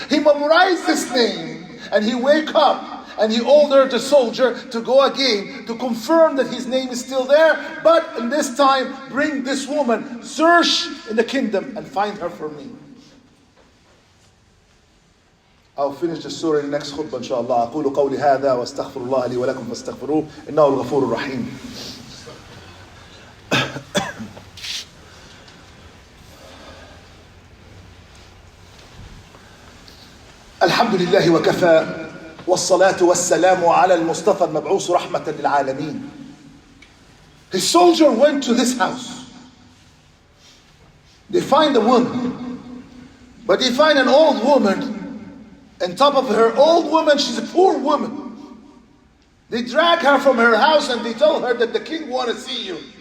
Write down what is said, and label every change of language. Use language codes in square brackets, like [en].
[en] He memorized this name and he wake up and he ordered the soldier to go again to confirm that his name is still there. But in this time, bring this woman, search in the kingdom and find her for me. I'll finish the surah in the next khutbah, inshallah. [ar] أقول قولي هذا وأستغفر الله لي ولكم فاستغفروه إنه الغفور الرحيم. الحمد لله وكفى والصلاة والسلام على المصطفى المبعوث رحمة للعالمين. [en] His soldier went to this house. They find a woman, but they find an old woman. On top of her old woman, she's a poor woman. They drag her from her house and they tell her that the king wants to see you.